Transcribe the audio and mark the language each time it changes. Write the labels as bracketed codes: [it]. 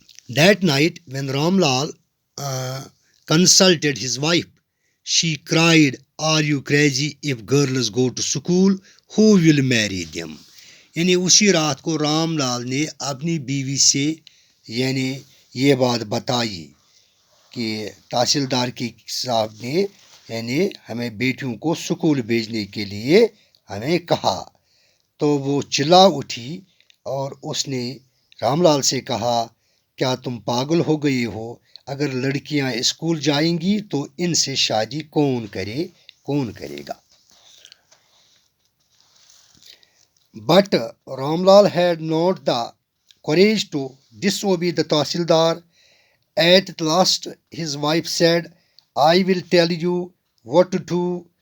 [en] That night when Ramlal consulted his wife, she cried, are you crazy? If girls go to school, who will marry them? [ur] اسی رات کو رام لال نے اپنی بیوی سے یہ بات بتائی کہ تحصیلدار کے صاحب نے ہمیں بیٹیوں کو سکول بھیجنے کے لیے ہمیں کہا. تو وہ چلا اٹھی اور اس نے رام لال سے کہا کیا تم پاگل ہو گئی ہو؟ اگر لڑکیاں اسکول جائیں گی تو ان سے شادی کون کرے گا؟ [en] But Ramlal had not the courage to disobey the Tahsildar. At last his wife said, I will tell you what to do.